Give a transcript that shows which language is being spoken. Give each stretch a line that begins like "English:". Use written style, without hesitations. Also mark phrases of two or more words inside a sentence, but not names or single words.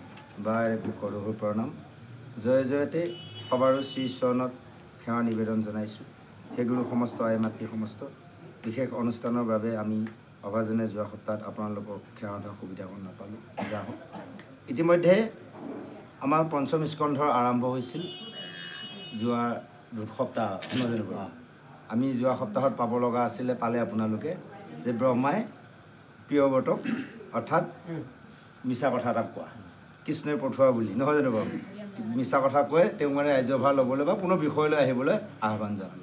Assamese: জয় জয়তে সবাৰো শ্ৰী চৰণত সেৱা নিবেদন জনাইছোঁ। সেইগুলো সমস্ত আই মাতৃ সমস্ত বিশেষ অনুষ্ঠানৰ বাবে আমি অভাজনে যোৱা সপ্তাহত আপোনালোকক সেৱা দিয়াৰ সুবিধা নাপালোঁ। যা হোক ইতিমধ্যে আমাৰ পঞ্চম স্কন্ধৰ আৰম্ভ হৈছিল যোৱা সপ্তাহ আমি যোৱা সপ্তাহত পাব লগা আছিলে পালে আপোনালোকে যে ব্ৰহ্মাই প্ৰিয়ব্ৰতক অৰ্থাৎ মিছা কথা এটা কোৱা কৃষ্ণই পঠোৱা বুলি নহয় জানো বাৰু মিছা কথা কয় তেওঁ মানে ৰাজ্যভাৰ ল'বলৈ বা কোনো বিষয়লৈ আহিবলৈ আহ্বান জনালে।